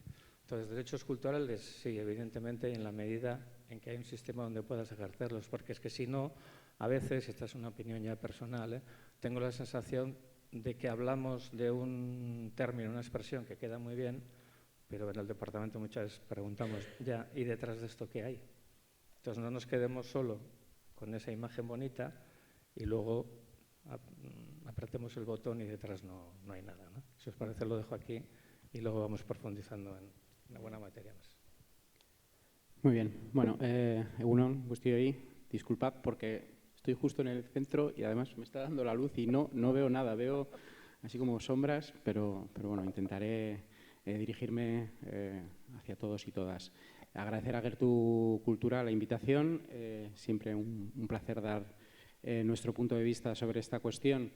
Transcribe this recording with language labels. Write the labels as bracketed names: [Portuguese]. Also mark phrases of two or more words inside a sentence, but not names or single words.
[Spanish] Entonces, derechos culturales, sí, evidentemente, en la medida en que hay un sistema donde puedas ejercerlos, porque es que si no, a veces, esta es una opinión ya personal, tengo la sensación de que hablamos de un término, una expresión que queda muy bien, pero en el departamento muchas veces preguntamos, ya, ¿y detrás de esto qué hay? Entonces no nos quedemos solo con esa imagen bonita y luego apretemos el botón y detrás no hay nada, ¿no? Si os parece, lo dejo aquí y luego vamos profundizando en una buena materia más. Muy bien. [Basque] Bueno, Egunon, guztioi, [Spanish] disculpad porque estoy justo en el centro y además me está dando la luz y no veo nada. Veo así como sombras, pero bueno, intentaré dirigirme hacia todos y todas. Agradecer a Gertu Cultura la invitación. Siempre un placer dar nuestro punto de vista sobre esta cuestión.